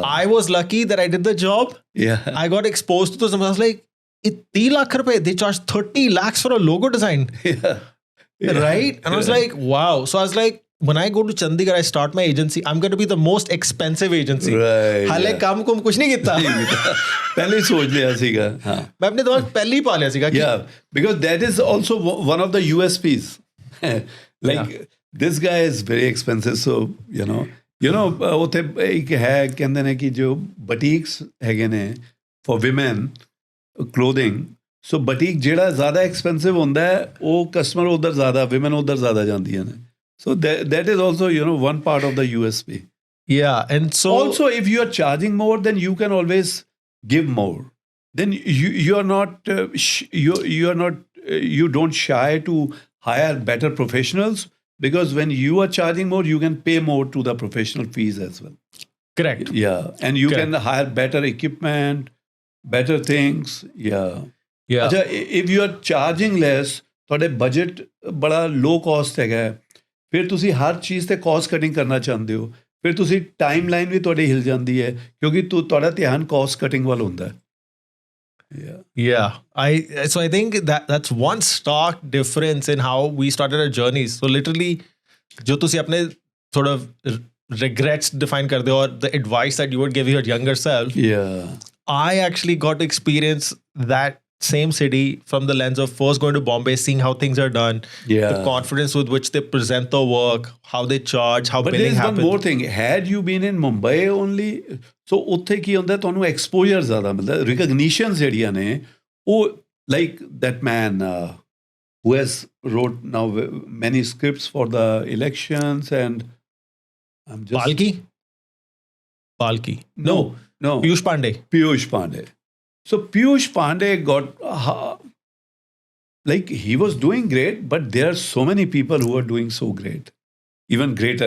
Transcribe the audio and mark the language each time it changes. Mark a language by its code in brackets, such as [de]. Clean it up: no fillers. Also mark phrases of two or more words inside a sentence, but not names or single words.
[en] I was lucky that I did the job. Yeah. I got exposed to this. I was like, 3 lakh rupees, they charge 30 lakhs for a logo design. Yeah. Right? And I was like, wow. So I was like, when I go to Chandigarh, I start my agency, I'm going to be the most expensive agency. Right. [pa] ਹਾਲੇ ਕੰਮ ਕੋ ਕੁਝ ਨਹੀਂ ਕੀਤਾ ਪਹਿਲੇ ਹੀ ਸੋਚ ਲਿਆ ਸੀਗਾ. ਮੈਂ ਅਪਨੇ ਦਿਮਾਗ ਪਹਿਲੇ ਹੀ ਪਾ ਲਿਆ ਸੀਗਾ. [en] Yeah, because that is also one of the USPs. This guy is very expensive, so [pa] ਉੱਥੇ ਇੱਕ ਹੈ ਕਹਿੰਦੇ ਨੇ ਕਿ ਜੋ boutiques ਹੈਗੇ ਨੇ [en] for women clothing, [pa] so boutique ਜਿਹੜਾ ਜ਼ਿਆਦਾ expensive ਹੁੰਦਾ ਹੈ ਉਹ customer ਉਧਰ ਜ਼ਿਆਦਾ, women ਉਧਰ ਜ਼ਿਆਦਾ ਜਾਂਦੀਆਂ ਨੇ. [en] So that is also, one part of the USP. Yeah. And so also, if you are charging more, then you can always give more. Then you are not, you don't shy to hire better professionals, because when you are charging more, you can pay more to the professional fees as well. Correct. Yeah. And you can hire better equipment, better things. Yeah. Yeah. Achha, if you are charging less, [pa] ਤੁਹਾਡੇ budget ਬੜਾ low cost ਹੈਗਾ, ਫਿਰ ਤੁਸੀਂ ਹਰ ਚੀਜ਼ ਤੇ ਕਾਸਟ ਕਟਿੰਗ ਕਰਨਾ ਚਾਹੁੰਦੇ ਹੋ, ਫਿਰ ਤੁਸੀਂ ਟਾਈਮ ਲਾਈਨ ਵੀ ਤੁਹਾਡੀ ਹਿਲ ਜਾਂਦੀ ਹੈ ਕਿਉਂਕਿ ਤੁਹਾਡਾ ਧਿਆਨ ਕਾਸਟ ਕਟਿੰਗ ਵੱਲ ਹੁੰਦਾ ਹੈ. [en] So I think that's one stark difference in how we started our journeys. So literally, [pa] ਜੋ ਤੁਸੀ ਅਪਨੇ [en] sort of regrets define [pa] ਕਰਤੇ ਹੋ, [en] or the advice that you would give your younger self. Yeah. I actually got to experience that same city from the lens of first going to Bombay, seeing how things are done, the confidence with which they present the work, how they charge, how billing happens. But there's one more thing. Had you been in Mumbai only, so [pa] ਉੱਥੇ ਕੀ ਹੁੰਦਾ, ਤੁਹਾਨੂੰ exposure ਜ਼ਿਆਦਾ ਮਿਲਦਾ, recognition ਜਿਹੜੀਆਂ ਨੇ, ਉਹ [en] like that man who has wrote now many scripts for the elections, and I'm just... Palki? No. Piyush Pandey. So Piyush Pandey got, he was doing great, but there are so many people who are doing so great, even greater.